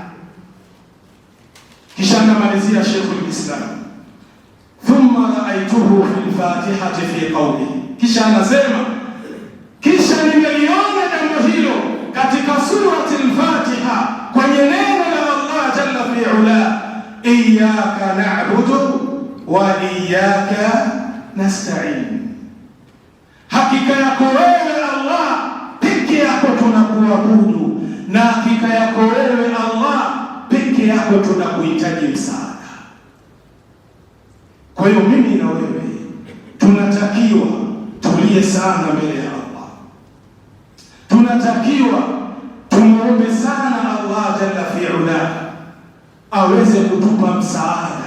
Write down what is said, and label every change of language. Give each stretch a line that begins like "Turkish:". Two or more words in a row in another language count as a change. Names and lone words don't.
Swahili: Kisha anamalizia
Arabic: Sheikhul Islam, ثم رأيته في الفاتحة في قولي, kisha
Swahili: anasema kisha nimeliona jambo hilo katika surati al-Fatiha kwenye neno la Allah
Arabic: جل في علا, إياك نعبد وإياك نستعين,
Swahili: hakika yako wewe Allah peke yako tunakuabudu, na hakika yako wewe Allah peke yako tunakuhitaji msaada. Kwa hiyo mimi na wewe tunatakiwa tulie sana mbele ya Allah, tunatakiwa tumuombe sana Allah
Arabic: جل في علا
Swahili: aweze kutupa msaada.